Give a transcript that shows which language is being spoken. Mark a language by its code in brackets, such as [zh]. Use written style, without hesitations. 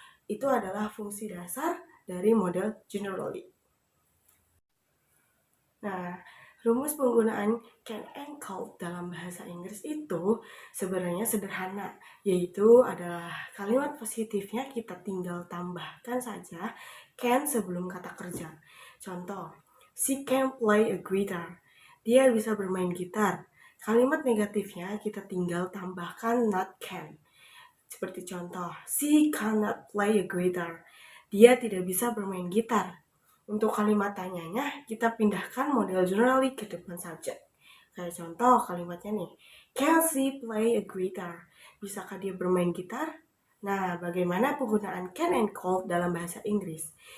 [id] Itu adalah fungsi dasar dari model generally. Nah, rumus penggunaan can and could dalam bahasa Inggris itu sebenarnya sederhana, yaitu adalah kalimat positifnya kita tinggal tambahkan saja can sebelum kata kerja. Contoh, [en] she can play a guitar. [id] Dia bisa bermain gitar. Kalimat negatifnya kita tinggal tambahkan not can. Seperti contoh, [en] she cannot play a guitar. [id] Dia tidak bisa bermain gitar. Untuk kalimat tanyanya, kita pindahkan model generally ke depan subject. Kayak contoh kalimatnya nih, [en] can she play a guitar? [id] Bisakah dia bermain gitar? Nah, bagaimana penggunaan can and could dalam bahasa Inggris?